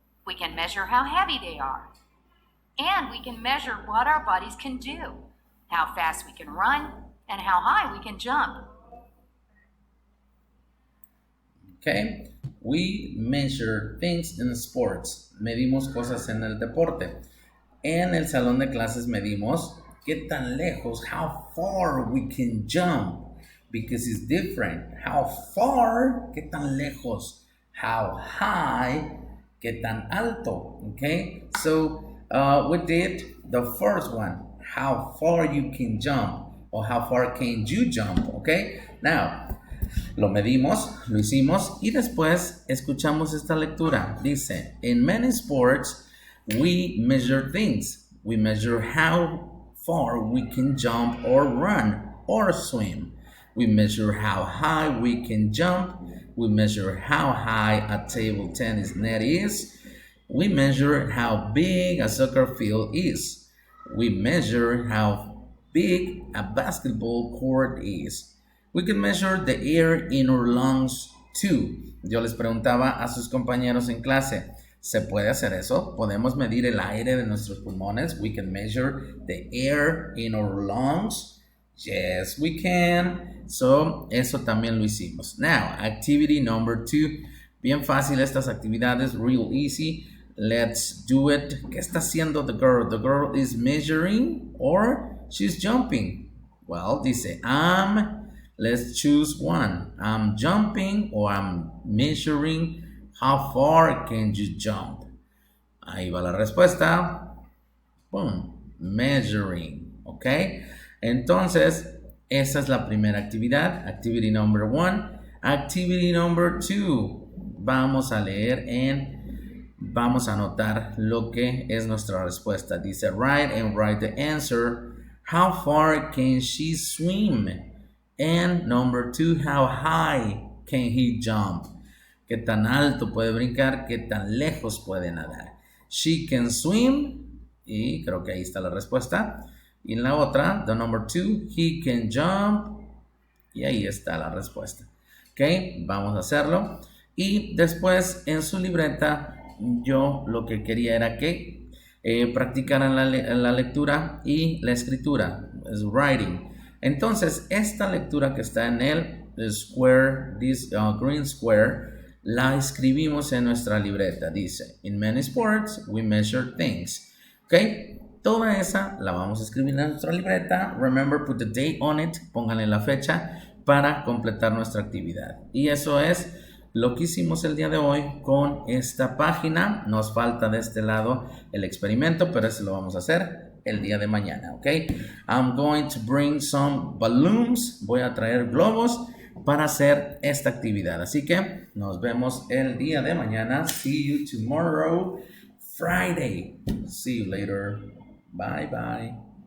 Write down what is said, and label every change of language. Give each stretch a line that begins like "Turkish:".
English: We can measure how heavy they are. And we can measure what our bodies can do, how fast we can run, and how high we can jump. Okay, we measure things in sports.
Spanish: Medimos cosas en el deporte. En el salón de clases medimos qué tan lejos,
English: how far we can jump, because it's different.
Spanish: How far, qué tan lejos. How high, qué tan alto.
English: Okay, so we did the first one, how far you can jump, or how far can you jump.
Spanish: Okay, now lo medimos, lo hicimos y después escuchamos esta lectura.
English: Dice, in many sports, we measure things. We measure how far we can jump or run or swim. We measure how high we can jump. We measure how high a table tennis net is. We measure how big a soccer field is. We measure how big a basketball court is. We can measure the air in our lungs too.
Spanish: Yo les preguntaba a sus compañeros en clase, ¿se puede hacer eso? ¿Podemos medir el aire de nuestros pulmones?
English: We can measure the air in our lungs. Yes, we can. So,
Spanish: eso también lo hicimos.
English: Now, activity number 2.
Spanish: Bien fácil estas actividades,
English: real easy. Let's do it.
Spanish: ¿Qué está haciendo
English: the girl? The girl is measuring or she's jumping. Well, dice, let's choose one. I'm jumping or I'm measuring. How far can you jump?
Spanish: Ahí va la respuesta.
English: Boom. Measuring. ¿Ok?
Spanish: Entonces, esa es la primera actividad.
English: Activity number 1. Activity number 2.
Spanish: Vamos a leer vamos a anotar lo que es nuestra respuesta.
English: Dice, write and write the answer. How far can she swim? And number 2, how high can he jump?
Spanish: ¿Qué tan alto puede brincar? ¿Qué tan lejos puede nadar?
English: She can swim.
Spanish: Y creo que ahí está la respuesta. Y en la otra,
English: the number 2, he can jump.
Spanish: Y ahí está la respuesta. Ok, vamos a hacerlo. Y después en su libreta, yo lo que quería era que practicaran la lectura y la escritura. Es writing. Entonces, esta lectura que está en el square,
English: this green square,
Spanish: la escribimos en nuestra libreta.
English: Dice, in many sports, we measure things. ¿Ok?
Spanish: Toda esa la vamos a escribir en nuestra libreta.
English: Remember, put the date on it.
Spanish: Pónganle la fecha para completar nuestra actividad. Y eso es lo que hicimos el día de hoy con esta página. Nos falta de este lado el experimento, pero eso lo vamos a hacer el día de mañana, ¿ok? I'm going to bring some balloons. Voy a traer globos para hacer esta actividad. Así que nos vemos el día de mañana.
English: See you tomorrow, Friday. See you later. Bye, bye.